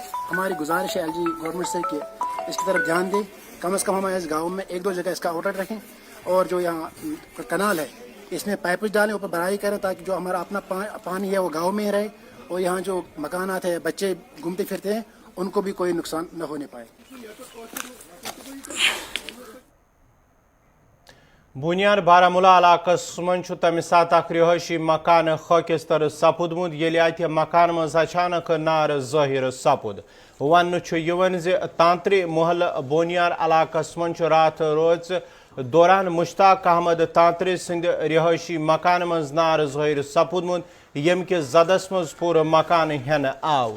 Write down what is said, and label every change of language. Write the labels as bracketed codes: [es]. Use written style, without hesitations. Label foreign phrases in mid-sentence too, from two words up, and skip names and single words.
[ur] ہماری گزارش ہے ایل جی گورنمنٹ سے کہ اس کی طرف دھیان دیں، کم سے کم ہم اس گاؤں میں ایک دو جگہ اس کا آؤٹ لیٹ رکھیں، اور جو یہاں کنال ہے اس میں پائپ ڈالیں، اوپر بھرائی کریں، تاکہ جو ہمارا اپنا پانی ہے وہ گاؤں میں ہی رہے، اور یہاں جو مکانات ہے، بچے گھومتے پھرتے ہیں، ان کو بھی کوئی نقصان نہ ہونے پائے. [ks] बुनियार बारामूला इलाकस मन तमि सात रिहायशी मकान खकिस्तर सपुदमुत येले अत मकान मज अचानक नार ज़ाहिर सपुद। वन तांत्रे मोहल बोनियार इलाकस मन रात रोज दौरान मुश्ताक अहमद तांत्रे सिंध रिहायशी मकान मज नार ज़ाहिर सपुदमुत, यम के जदस मज पूर मकान हेन आव।